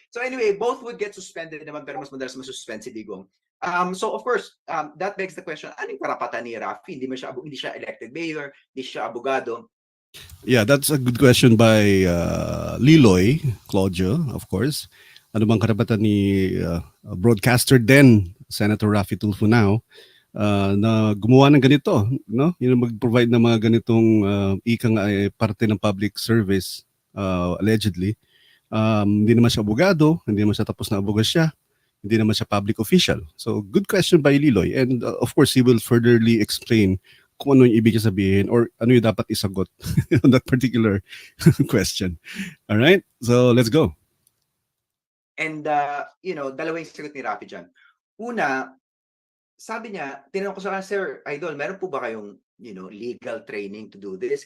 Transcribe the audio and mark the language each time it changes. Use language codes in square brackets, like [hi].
[tl] So anyway, both would get suspended naman pero mas madalas masuspend si Digong. [en] So of course, that begs the question, anong karapatan ni Raffy? [tl] Hindi siya elected mayor, hindi siya abogado. [en] Yeah, that's a good question by Liloy Claudio, of course. [tl] Ano bang karapatan ni broadcaster din, Senator Raffy Tulfo now, na gumawa ng ganito, no? Yung mag-provide ng mga ganitong parte ng public service, allegedly. Hindi naman siya abogado, hindi naman siya tapos na abogasya, hindi naman siya public official. [en] So, good question by Liloy. And of course, he will furtherly explain [tl] kung ano yung ibig sabihin [en] or ano yung dapat isagot on that particular question. All right? So, let's go. [tl] And, dalawa yung sagot ni Raffy dyan. Una, sabi niya, tinanong ko sa kanya, Sir Idol, meron po ba kayong, [en] legal training to do this?